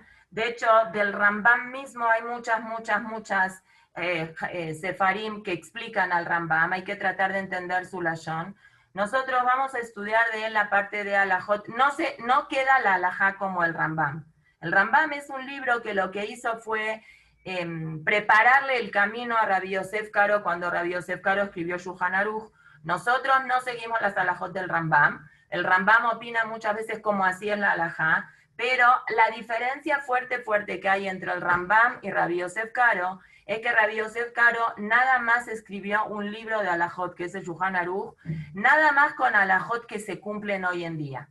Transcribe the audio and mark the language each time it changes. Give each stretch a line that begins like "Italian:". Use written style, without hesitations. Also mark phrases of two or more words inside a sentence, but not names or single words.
Spanish: De hecho, del Rambam mismo hay muchas sefarim que explican al Rambam. Hay que tratar de entender su lashon. Nosotros vamos a estudiar de él la parte de alajot. No queda la alajá como el Rambam. El Rambam es un libro que lo que hizo fue prepararle el camino a Rabbi Yosef Karo cuando Rabbi Yosef Karo escribió Shulchan Aruch. Nosotros no seguimos las alajot del Rambam. El Rambam opina muchas veces como así es la alajá, pero la diferencia fuerte que hay entre el Rambam y Rabbi Yosef Karo es que Rabbi Yosef Karo nada más escribió un libro de alajot, que es el Shulchan Aruch, nada más con alajot que se cumplen hoy en día.